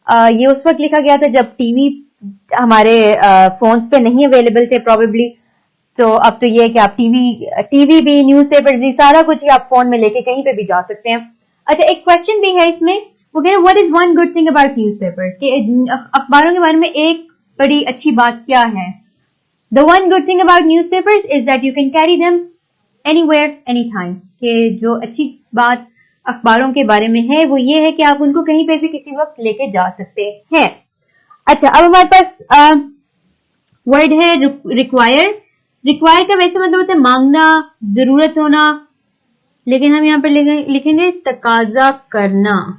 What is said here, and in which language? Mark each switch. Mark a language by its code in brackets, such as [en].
[ur] یہ اس وقت لکھا گیا تھا جب ٹی وی ہمارے فونز پہ نہیں اویلیبل تھے پروبیبلی. تو اب تو یہ ہے کہ آپ ٹی وی بھی, نیوز پیپر بھی, سارا کچھ ہی آپ فون میں لے کے کہیں پہ بھی جا سکتے ہیں. اچھا ایک کوشچن بھی ہے اس میں, وہ کہہ رہے ہیں [en] what is one good thing about newspapers, [ur] کہ اخباروں کے بارے میں ایک بڑی اچھی بات کیا ہے. [en] The one good thing about newspapers is that you can carry them anywhere, anytime. [ur] کہ جو اچھی بات اخباروں کے بارے میں ہے وہ یہ ہے کہ آپ ان کو کہیں پہ بھی کسی وقت لے کے جا سکتے ہیں. اچھا اب ہمارے پاس ورڈ ہے ریکوائر. ریکوائر کا ویسے مطلب ہوتا ہے مانگنا, ضرورت ہونا, لیکن ہم یہاں پہ لکھیں گے تقاضا کرنا.